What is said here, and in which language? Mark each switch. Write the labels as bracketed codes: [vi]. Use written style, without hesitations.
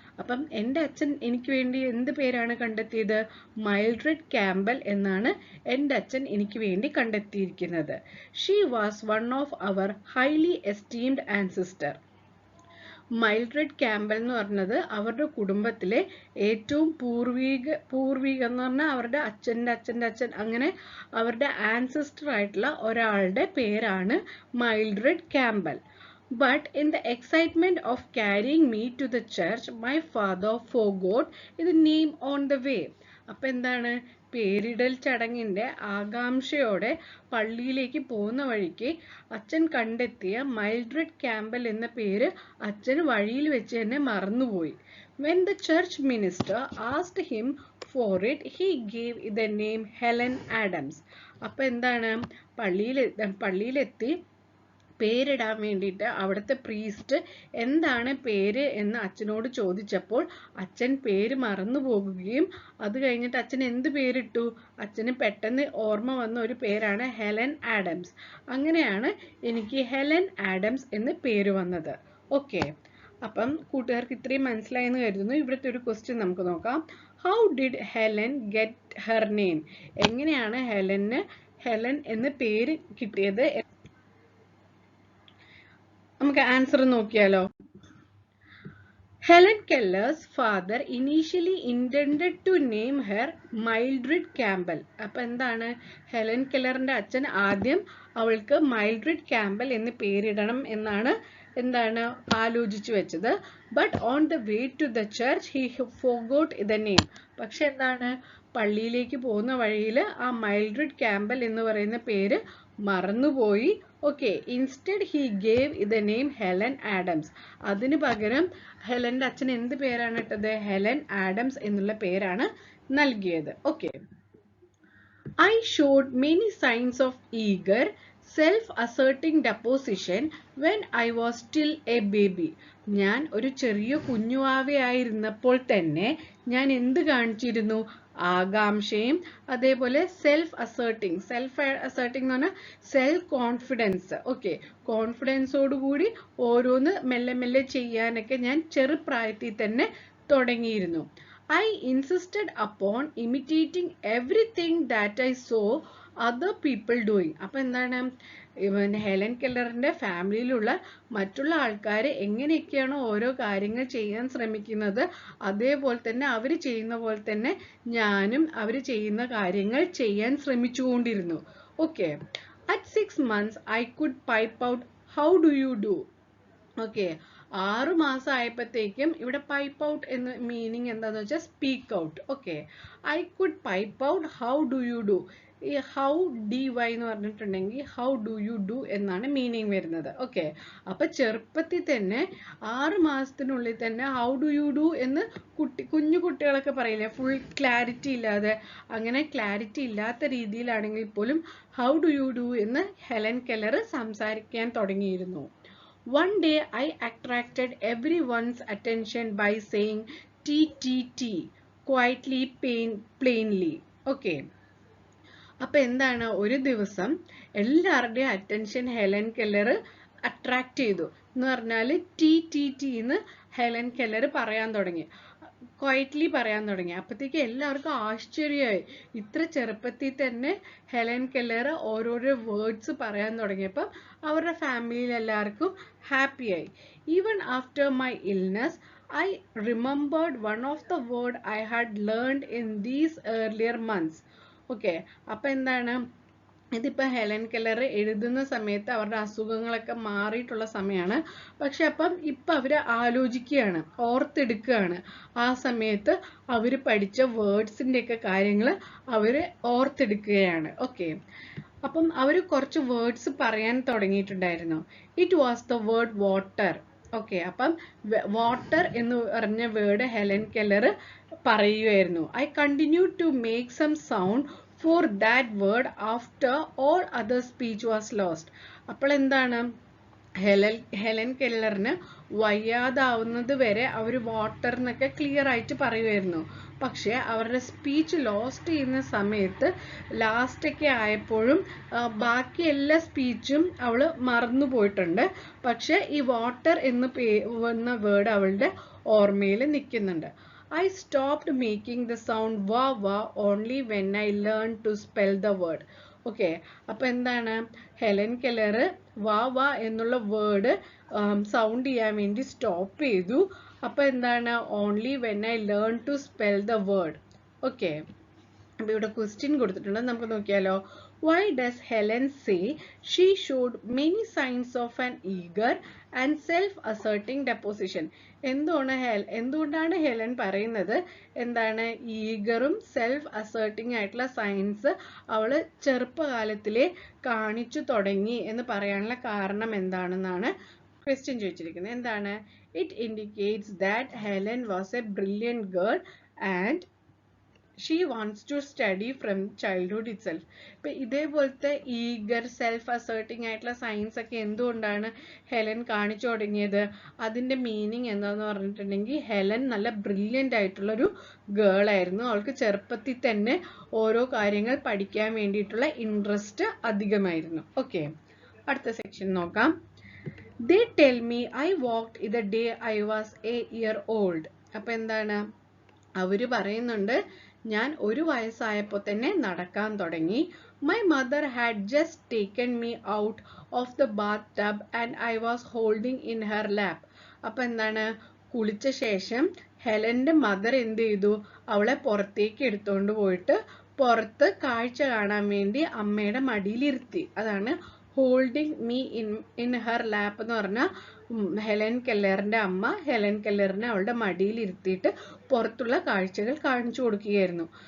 [ml] അപ്പം എൻ്റെ അച്ഛൻ എനിക്ക് വേണ്ടി എന്ത് പേരാണ് കണ്ടെത്തിയത്? മൈൽഡ്രെഡ് ക്യാമ്പൽ എന്നാണ് എൻ്റെ അച്ഛൻ എനിക്ക് വേണ്ടി കണ്ടെത്തിയിരിക്കുന്നത്. [en] She was one of our highly esteemed ancestor. [ml] മൈൽഡ്രഡ് Campbell എന്ന് പറഞ്ഞത് അവരുടെ കുടുംബത്തിലെ ഏറ്റവും പൂർവിക എന്ന് പറഞ്ഞാൽ അവരുടെ അച്ഛൻ്റെ അച്ഛൻ അങ്ങനെ അവരുടെ ആൻസിസ്റ്റർ ആയിട്ടുള്ള ഒരാളുടെ പേരാണ് മൈൽഡ്രഡ് Campbell. [en] But in the excitement of carrying me to the church, my father forgot the name on the way. [ml] അപ്പം എന്താണ്, പേരിടൽ ചടങ്ങിൻ്റെ ആകാംക്ഷയോടെ പള്ളിയിലേക്ക് പോകുന്ന വഴിക്ക് അച്ഛൻ കണ്ടെത്തിയ മൈൽഡ്രഡ് ക്യാമ്പൽ എന്ന പേര് അച്ഛൻ വഴിയിൽ വെച്ച് തന്നെ മറന്നുപോയി. [en] When the church minister asked him for it, he gave the name Helen Adams. [ml] അപ്പം എന്താണ്, പള്ളിയിലെത്തി പേരിടാൻ വേണ്ടിയിട്ട് അവിടുത്തെ പ്രീസ്റ്റ് എന്താണ് പേര് എന്ന് അച്ഛനോട് ചോദിച്ചപ്പോൾ അച്ഛൻ പേര് മറന്നു പോകുകയും അത് കഴിഞ്ഞിട്ട് അച്ഛൻ എന്ത് പേരിട്ടു, അച്ഛന് പെട്ടെന്ന് ഓർമ്മ വന്ന ഒരു പേരാണ് ഹെലൻ ആഡംസ്. അങ്ങനെയാണ് എനിക്ക് ഹെലൻ ആഡംസ് എന്ന് പേര് വന്നത്. ഓക്കെ, അപ്പം കൂട്ടുകാർക്ക് ഇത്രയും മനസ്സിലായെന്ന് കരുതുന്നു. ഇവിടുത്തെ ഒരു ക്വസ്റ്റ്യൻ നമുക്ക് നോക്കാം. [en] How did Helen get her name? [ml] എങ്ങനെയാണ് ഹെലന് ഹെലൻ എന്ന് പേര് കിട്ടിയത്? നമുക്ക് ആൻസർ നോക്കിയാലോ. [en] Helen Keller's father initially intended to name her Mildred Campbell. [ml] അപ്പം എന്താണ്, ഹെലൻ കെല്ലറിന്റെ അച്ഛൻ ആദ്യം അവൾക്ക് മൈൽഡ്രിഡ് ക്യാമ്പൽ എന്ന് പേരിടണം എന്നാണ് ആലോചിച്ചു വെച്ചത്. [en] But on the way to the church he forgot the name. [ml] പക്ഷെ എന്താണ്, പള്ളിയിലേക്ക് പോകുന്ന വഴിയിൽ ആ മൈൽഡ്രിഡ് ക്യാമ്പൽ എന്ന് പറയുന്ന പേര് മറന്നുപോയി. [en] Okay, instead he gave the name Helen Adams. [ml] അതിന് പകരം ഹെലന്റെ അച്ഛൻ എന്ത് പേരാണ് ഇട്ടത്, ഹെലൻ ആഡംസ് എന്നുള്ള പേരാണ് നൽകിയത്. [en] Okay, I showed many signs of eager self-asserting deposition when I was still a baby. [ml] ഞാൻ ഒരു ചെറിയ കുഞ്ഞുവാവയായിരുന്നപ്പോൾ തന്നെ ഞാൻ എന്ത് കാണിച്ചിരുന്നു, ആകാംക്ഷയും അതേപോലെ സെൽഫ് അസേർട്ടിങ് എന്ന് പറഞ്ഞാൽ സെൽഫ് കോൺഫിഡൻസ്. ഓക്കെ, കോൺഫിഡൻസോടുകൂടി ഓരോന്ന് മെല്ലെ മെല്ലെ ചെയ്യാനൊക്കെ ഞാൻ ചെറുപ്രായത്തിൽ തന്നെ തുടങ്ങിയിരുന്നു. [en] I insisted upon imitating everything that I saw other people doing. [ml] അപ്പം എന്താണ്, ഹെലൻ കെല്ലറിന്റെ ഫാമിലിയിലുള്ള മറ്റുള്ള ആൾക്കാർ എങ്ങനെയൊക്കെയാണോ ഓരോ കാര്യങ്ങൾ ചെയ്യാൻ ശ്രമിക്കുന്നത് അതേപോലെ തന്നെ അവർ ചെയ്യുന്ന പോലെ തന്നെ ഞാനും അവർ ചെയ്യുന്ന കാര്യങ്ങൾ ചെയ്യാൻ ശ്രമിച്ചുകൊണ്ടിരുന്നു. [en] Okay, at 6 months I could pipe out how do you do. [ml] Okay, 6 മാസം ആയപ്പോഴത്തേക്കും ഇവിടെ പൈപ്പ് ഔട്ട് എന്ന മീനിങ് എന്താന്ന് വെച്ചാൽ speak out. [en] Okay, I could pipe out how do you do. [ml] ഈ ഹൗ DY എന്ന് പറഞ്ഞിട്ടുണ്ടെങ്കിൽ ഹൗ ഡു യു ഡു എന്നാണ് മീനിങ് വരുന്നത്. ഓക്കെ, അപ്പൊ ചെറുപ്പത്തിൽ തന്നെ 6 മാസത്തിനുള്ളിൽ തന്നെ ഹൗ ഡു യു ഡു എന്ന് കുഞ്ഞു കുട്ടികളൊക്കെ പറയില്ലേ, ഫുൾ ക്ലാരിറ്റി ഇല്ലാതെ, അങ്ങനെ ക്ലാരിറ്റി ഇല്ലാത്ത രീതിയിലാണെങ്കിൽ പോലും ഹൗ ഡു യു ഡു എന്ന് ഹെലൻ കെല്ലർ സംസാരിക്കാൻ തുടങ്ങിയിരുന്നു. [en] One day I attracted everyone's attention by saying TTT quietly, plainly. Okay. [ml] അപ്പം എന്താണ്, ഒരു ദിവസം എല്ലാവരുടെയും അറ്റൻഷൻ ഹെലൻ കെല്ലർ അട്രാക്ട് ചെയ്തു എന്ന് പറഞ്ഞാൽ TTT എന്ന് ഹെലൻ കെല്ലർ പറയാൻ തുടങ്ങി, ക്വയറ്റ്ലി പറയാൻ തുടങ്ങി. അപ്പോഴത്തേക്ക് എല്ലാവർക്കും ആശ്ചര്യമായി. ഇത്ര ചെറുപ്പത്തിൽ തന്നെ ഹെലൻ കെല്ലർ ഓരോരോ വേർഡ്സ് പറയാൻ തുടങ്ങിയപ്പം അവരുടെ ഫാമിലിയിൽ എല്ലാവർക്കും ഹാപ്പിയായി. [en] Even after my illness I remembered one of the word I had learned in these earlier months. [ml] Okay, അപ്പം എന്താണ്, ഇതിപ്പോൾ ഹെലൻ കെല്ലർ എഴുതുന്ന സമയത്ത് അവരുടെ അസുഖങ്ങളൊക്കെ മാറിയിട്ടുള്ള സമയമാണ്. പക്ഷെ അപ്പം ഇപ്പം അവർ ആലോചിക്കുകയാണ്, ഓർത്തെടുക്കുകയാണ്. ആ സമയത്ത് അവർ പഠിച്ച വേർഡ്സിൻ്റെയൊക്കെ കാര്യങ്ങൾ അവർ ഓർത്തെടുക്കുകയാണ്. ഓക്കെ, അപ്പം അവർ കുറച്ച് വേർഡ്സ് പറയാൻ തുടങ്ങിയിട്ടുണ്ടായിരുന്നു. [en] It was the word water. [ml] Okay, അപ്പം വാട്ടർ എന്ന് പറഞ്ഞ വേർഡ് ഹെലൻ കെല്ലർ പറയുമായിരുന്നു. [en] I continue to make some sound for that word after all other speech was lost. [ml] അപ്പോൾ എന്താണ്, ഹെലൻ കെല്ലറിന് വയ്യാതാവുന്നത് വരെ അവർ വാട്ടർ എന്നൊക്കെ ക്ലിയർ ആയിട്ട് പറയുമായിരുന്നു. പക്ഷെ അവരുടെ സ്പീച്ച് ലോസ്റ്റ് ചെയ്യുന്ന സമയത്ത് ലാസ്റ്റൊക്കെ ആയപ്പോഴും ബാക്കി എല്ലാ സ്പീച്ചും അവൾ മറന്നു പോയിട്ടുണ്ട്. പക്ഷെ ഈ വാട്ടർ എന്ന വേർഡ് അവളുടെ ഓർമ്മയിൽ നിൽക്കുന്നുണ്ട്. I stopped making the sound wa wa only when I learned to spell the word. Okay, അപ്പൊ എന്താണ്, ഹെലൻ കെല്ലർ വാ വാ എന്നുള്ള വേർഡ് സൗണ്ട് ചെയ്യാൻ വേണ്ടി സ്റ്റോപ്പ് ചെയ്തു. അപ്പൊ എന്താണ്, [en] Only when I learn to spell the word. [ml] Okay, അപ്പൊ ഇവിടെ ക്വസ്റ്റ്യൻ കൊടുത്തിട്ടുണ്ട്, നമുക്ക് നോക്കിയാലോ. [en] Why does Helen say she showed many signs of an eager and self-asserting disposition? [ml] എന്തുകൊണ്ടാണ് ഹെലൻ പറയുന്നത് എന്താണ്, ഈഗറും സെൽഫ് അസേർട്ടിംഗ് ആയിട്ടുള്ള സയൻസ് അവള് ചെറുപ്പകാലത്തിലെ കാണിച്ചു തുടങ്ങി എന്ന് പറയാനുള്ള കാരണം എന്താണെന്നാണ് ക്വസ്റ്റ്യൻ ചോദിച്ചിരിക്കുന്നത്. [en] എന്താണ്, it indicates that Helen was a brilliant girl and she wants to study from childhood itself. [ml] ഇപ്പൊ ഇതേപോലത്തെ ഈഗർ സെൽഫ് അസേർട്ടിംഗ് ആയിട്ടുള്ള സയൻസ് ഒക്കെ എന്തുകൊണ്ടാണ് ഹെലൻ കാണിച്ചു തുടങ്ങിയത്? അതിന്റെ മീനിങ് എന്താന്ന് പറഞ്ഞിട്ടുണ്ടെങ്കിൽ ഹെലൻ നല്ല ബ്രില്യൻ്റ് ആയിട്ടുള്ള ഒരു ഗേൾ ആയിരുന്നു. അവൾക്ക് ചെറുപ്പത്തിൽ തന്നെ ഓരോ കാര്യങ്ങൾ പഠിക്കാൻ വേണ്ടിയിട്ടുള്ള ഇൻട്രസ്റ്റ് അധികമായിരുന്നു. ഓക്കെ, അടുത്ത സെക്ഷൻ നോക്കാം. [en] They tell me I walked the day I was a year old. [ml] അപ്പൊ എന്താണ്, അവര് പറയുന്നുണ്ട് ഞാൻ 1 വയസ്സായപ്പോൾ തന്നെ നടക്കാൻ തുടങ്ങി. [en] My mother had just taken me out of the bathtub and I was holding in her lap. [ml] അപ്പൊ എന്താണ്, കുളിച്ച ശേഷം ഹെലന്റെ മദർ എന്ത് ചെയ്തു, അവളെ പുറത്തേക്ക് എടുത്തുകൊണ്ട് പോയിട്ട് പുറത്ത് കാഴ്ച കാണാൻ വേണ്ടി അമ്മയുടെ മടിയിലിരുത്തി. അതാണ് [en] holding me in her lap [ml] എന്ന് പറഞ്ഞാൽ ഹെലൻ കെല്ലറിന്റെ അമ്മ ഹെലൻ കെല്ലറിനെ അവളുടെ മടിയിൽ ഇരുത്തിയിട്ട് പുറത്തുള്ള കാഴ്ചകൾ കാണിച്ചു കൊടുക്കുകയായിരുന്നു.